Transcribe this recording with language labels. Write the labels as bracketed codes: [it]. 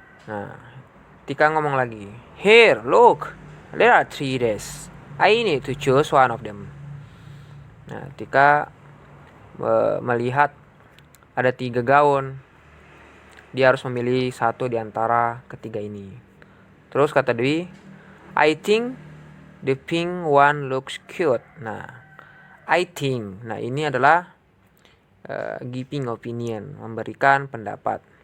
[id] Nah, Tika ngomong lagi, [en] here look, there are 3 dresses, I need to choose one of them. [id] Nah, Tika melihat ada 3 gaun, dia harus memilih satu di antara ketiga ini. Terus kata Dwi, [en] I think the pink one looks cute. [id] Nah, [en] I think. [id] Nah, ini adalah giving opinion, memberikan pendapat.